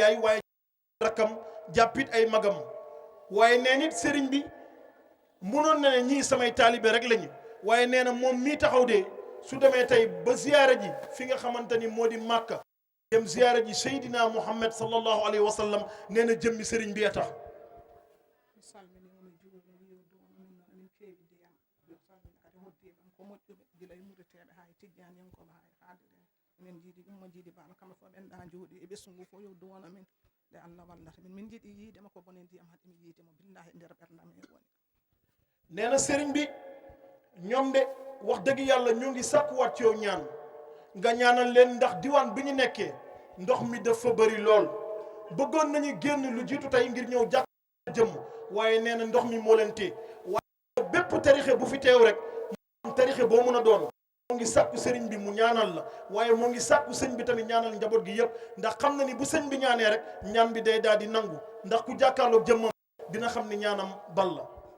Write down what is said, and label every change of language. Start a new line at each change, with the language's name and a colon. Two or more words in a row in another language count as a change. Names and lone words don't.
Wolof: yaay waaye rakkam jàppit ay magam waaye nee nit sëriñ bi munoon na ne ñii samay taalibe rek lañu waaye nee na moom mii taxaw de su demee tey ba ziyaara ji fi nga xamante ni moo di Màkka dem ziyaara ji Seydina Muhammad
Arabic: صلى الله عليه وسلم
Wolof: nee na jëmmi sëriñ bi a tax.
Fula: min jiiɗi ɗum mo jiiɗi baba kamɓe fof ɓenɗa jooɗi e ɓesgu ngu fof yo duwono min nde Allah wallata min jiiɗi yiidema ko bone ndiyam haade mi yiidemo billahi nder ɓerdam e woni.
Wolof: nee na sëriñ bi ñoom de wax dëgg yàlla ñu ngi sàkkuwaat ci yow ñaan nga ñaanal leen ndax diwaan bi ñu nekkee ndox mi dafa bëri lool bëggoon nañu génn lu jiitu tey ngir ñëw jàkk jëmm waaye nee na ndox mi moo leen téye waaye bépp tarixe bu fi teew rek moom tarixe boo mën a doon moo ngi sàkku sëriñ bi mu ñaanal la waaye moo ngi sàkku sëñ bi tamit ñaanal njaboot gi yëpp ndax xam na ni bu sëñ bi ñaanee rek ñaan bi day daal di nangu ndax ku jàkkaarloog jëmmam dina xam ni ñaanam bal la.